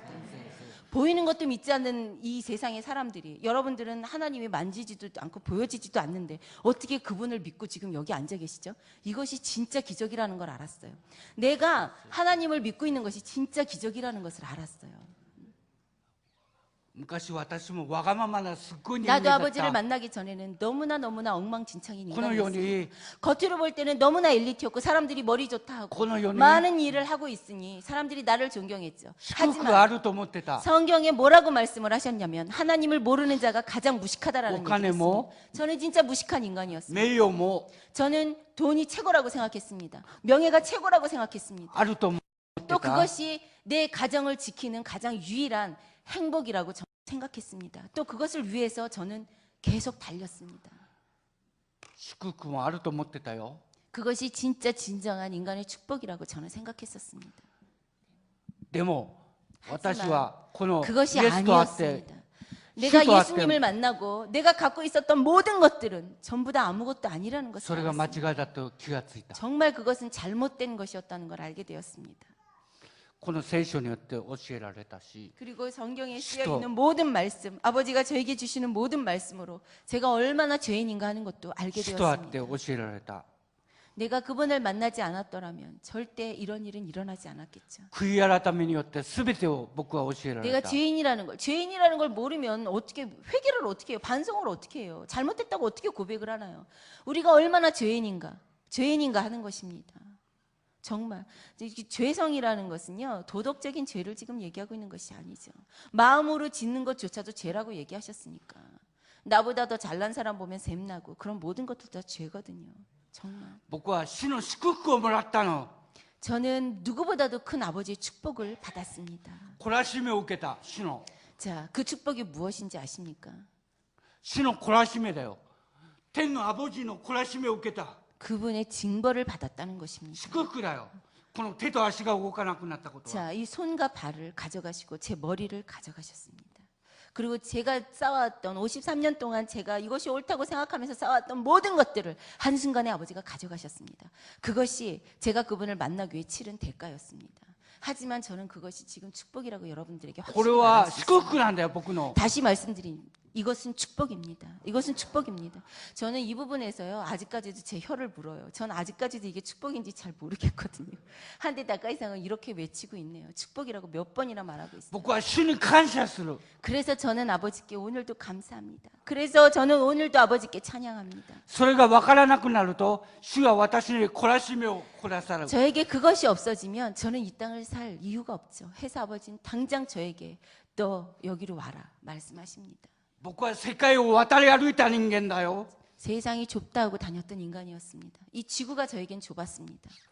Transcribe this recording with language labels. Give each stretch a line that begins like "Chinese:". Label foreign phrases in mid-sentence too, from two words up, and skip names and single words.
Korean: 보이는 것도 믿지 않는 이 세상의 사람들이 여러분들은 하나님이 만지지도 않고 보여지지도 않는데 어떻게 그분을 믿고 지금 여기 앉아 계시죠? 이것이 진짜 기적이라는 걸 알았어요. 내가 하나님을 믿고 있는 것이 진짜 기적이라는 것을 알았어요.
Japanese: 昔私もわがままなすっごい人
Korean: 나도
Japanese: 間だっ
Korean: 아버지를
Japanese: た。
Korean: 만나기 전에는 너무나 엉망진창인
Japanese: この世
Korean: 인간이었어요.
Japanese: に
Korean: 겉으로 볼 때는 너무나 엘리트였고 사람들이 머리 좋다 하고
Japanese: この世に
Korean: 많은 일을 하고 있으니 사람들이 나를 존경했죠.
Japanese: 祝福あ
Korean: 하지만
Japanese: ると思ってた。
Korean: 성경에 뭐라고 말씀을 하셨냐면 하나님을 모르는 자가 가장 무식하다라는
Japanese: 오카네
Korean: 얘기였습니다. 뭐? 저는 진짜 무식한 인간이었습니다.
Japanese: 名誉も
Korean: 저는 돈이 최고라고 생각했습니다. 명예가 최고라고 생각했습니다.
Japanese: あると思って
Korean: 또
Japanese: た。
Korean: 그것이 내 가정을 지키는 가장 유일한 행복이라고 저는 생각했습니다. 또 그것을 위해서 저는 계속 달렸습니다.
Japanese: 祝福もあると思ってたよ。
Korean: 그것이 진짜 진정한 인간의 축복이라고 저는 생각했었습니다.
Japanese: でも私はこのイエ
Korean: 그것이
Japanese: スと会って
Korean: 아니었습니다. 내가 주도 예수님을 앞에- 만나고 내가 갖고 있었던 모든 것들은 전부 다 아무것도 아니라는
Japanese: そ
Korean: 것을
Japanese: れが間
Korean: 알았습니다.
Japanese: 違いだと気がついた。
Korean: 정말 그것은 잘못된 것이었다는 걸 알게 되었습니다.
Japanese: この聖書によって教えられたし、
Korean: 그리고 성경에 시도. 쓰여 있는 모든 말씀, 아버지가 저에게 주시는 모든 말씀으로 제가 얼마나 죄인인가 하는 것도 알게
Japanese: 主と会って
Korean: 되었습니다.
Japanese: 教えられた。
Korean: 내가 그분을 만나지 않았더라면 절대 이런 일은 일어나지 않았겠죠.
Japanese: 悔い改めによって全てを僕は教えら
Korean: 내가
Japanese: れた。
Korean: 죄인이라는 걸 모르면 어떻게 회개를 어떻게 해요? 반성을 어떻게 해요? 잘못했다고 어떻게 고백을 하나요? 우리가 얼마나 죄인인가 하는 것입니다. 정말 죄성이라는 것은요, 도덕적인 죄를 지금 얘기하고 있는 것이 아니죠. 마음으로 짓는 것조차도 죄라고 얘기하셨으니까. 나보다 더 잘난 사람 보면 샘나고 그런 모든 것도 다 죄거든요. 정말
Japanese: 僕は死の祝福をもらったの。
Korean: 저는 누구보다도 큰 아버지의 축복을 받았습니다.
Japanese: 懲らしめを受けた。死の
Korean: 자, 그 축복이 무엇인지 아십니까?
Japanese: 死の懲らしめだよ。天のアボジの懲らしめを受けた。
Korean: 그분의 징벌을 받았다는 것입니다.
Japanese: 祝福だよ。この手と足が動かなくなったことは。
Korean: 자, 이 손과 발을 가져가시고 제 머리를 가져가셨습니다. 그리고 제가 쌓아왔던 53년 동안 제가 이것이 옳다고 생각하면서 쌓아왔던 모든 것들을 한순간에 아버지가 가져가셨습니다. 그것이 제가 그분을 만나기 위해 치른 대가였습니다. 하지만 저는 그것이 지금 축복이라고 여러분들에게
Japanese: これ
Korean: 확실히
Japanese: は
Korean: 말할 수
Japanese: 祝
Korean: 있습니다.
Japanese: 福なんだよ、僕の。
Korean: 다시 말씀드린 이것은 축복입니다. 이것은 축복입니다. 저는 이 부분에서요, 아직까지도 제 혀를 물어요. 전 아직까지도 이게 축복인지 잘 모르겠거든요. 한데 닭가이상은 이렇게 외치고 있네요. 축복이라고 몇 번이나 말하고 있어요.
Japanese: 僕は主に感謝する。
Korean: 그래서 저는 아버지께 오늘도 감사합니다. 그래서 저는 오늘도 아버지께 찬양합니다.
Japanese: それが分からなくなると、主が私に懲らしめを下さる。
Korean: 저에게 그것이 없어지면 저는 이 땅을 살 이유가 없죠. 해서 아버지는 당장 저에게 너 여기로 와라 말씀하십니다.
Japanese: 僕は世界を渡り歩いた人間だよ。
Korean: 세상이 좁다 하고 다녔던 인간이었습니다. 이 지구가 저에겐 좁았습니다.